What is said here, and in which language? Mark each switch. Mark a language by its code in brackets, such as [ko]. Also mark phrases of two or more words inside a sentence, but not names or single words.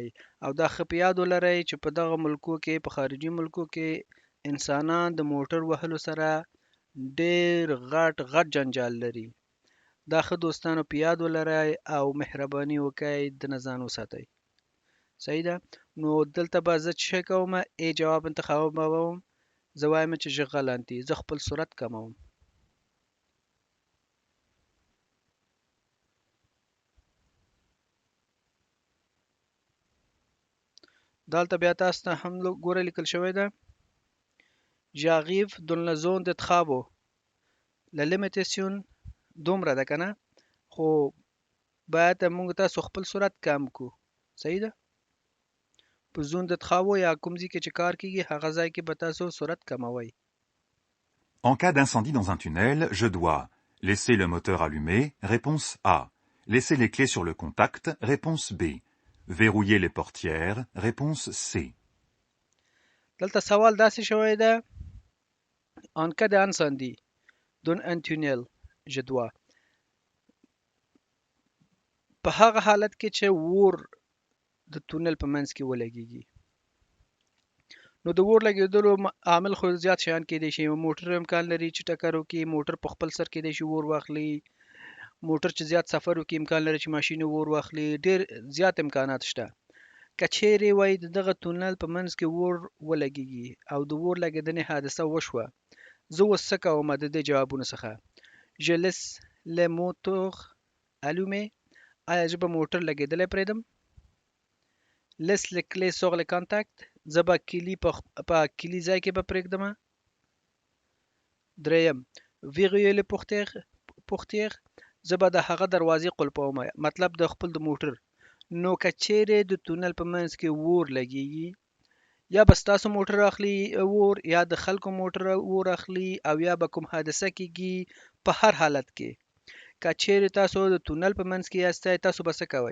[ps] او دا ښه په یاد ولرئ چې په دغه ملکو کې، په خارجي ملکو کې انسانان د موټر وهلو سره ډېر غټ جنجال لري. دا ښه دوستانو په یاد ولرئ او مهرباني وکئ د نه ځان وساتئ. صحیح ده. نو دلته به زه څه کوم؟ ای جواب انتخابوم. زه وایم چې [fr] je ralentis. [ps] زه خپل سرعت کموم. دلته بیا تاسو ته هم ګوره لیکل شوی ده [fr] j'arrive dans la zone de travaux. la limitation [ps] دومره ده که نه، خو باید موږ تاسو خپل سرعت کم کو. صحیح ده؟ په [fr] zone de travaux [ps] یا کوم ځای کې چې کار کیږي هغه ځای کې به تاسو سرعت کموئ. [fr] En cas d'incendie dans un tunnel, je dois laisser le moteur allumé, réponse A. Laisser les clés sur le contact, réponse B. Verrouiller les portières, réponse C. [ps] دلته سوال داسې شوی ده [fr] en cas d'incendie dans un tunnel je dois [ps] په هغه حالت کې چې ور د تونل په منځ کې ولګیږي. نو د ور لګېدلو عامل خو زیات شیان کېدای شي. موټر امکان لري چې ټکر وکړي، موټر په خپل سر کېدای شي ور واخلي، موټر چې زیات سفر وکړي امکان لري چې ماشین ور واخلي. ډېر زیات امکانات شته. که چیرې وای دغه تونل په منځ کې ور ولګیږي او د ور لګېدنې حادثه وشوه، زه اوس څه کوم د دې جوابونو څخه؟ [fr] je laisse le moteur allumé. [ps] آیا زه به موټر لګېدلی پرېږدم؟ [fr] laisse les clés sur le contact. [ps] زه به کیلي په کیلي ځای کې به پرېږدم. [fr] دریم verrouiller le portière. [ps] زه به د هغه دروازې قلفوم، مطلب د خپل د موټر. نو که چیرې د تونل په منځ کې ور لګیږي، یا به ستاسو موټر اخلي ور، یا د خلکو موټر ور اخلي، او یا به کوم حادثه کېږي. په هر حالت کې که چیرې تاسو د تونل په منځ کې یاستئ، تاسو به څه کوئ؟